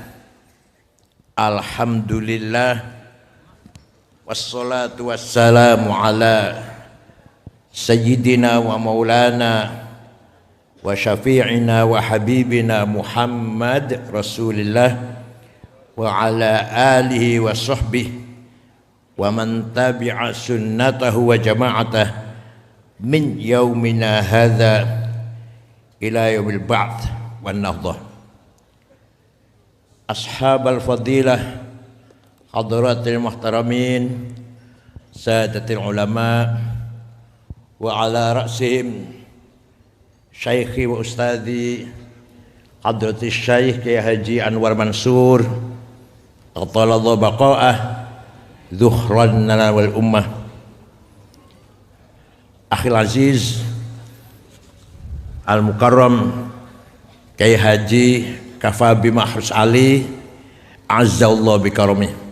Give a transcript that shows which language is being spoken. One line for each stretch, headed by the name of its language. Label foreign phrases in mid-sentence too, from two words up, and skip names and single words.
Arabic: الحمد لله. والصلاة والسلام على سيدنا ومولانا وشفيعنا وحبيبنا محمد رسول الله وعلى آله وصحبه ومن تبع سنته وجماعته من يومنا هذا إلى يوم البعث والنهضة. أصحاب الفضيلة، حضرات المحترمين، سادات العلماء, وعلى رأسهم شيخي وأستاذي حضرة الشيخ Kiai Haji Anwar Mansur أطال الله بقاءه ذخرا لنا وللأمة. أخي العزيز المكرم Kiai Haji Kafabi Mahrus Ali أعزه الله بكرمه.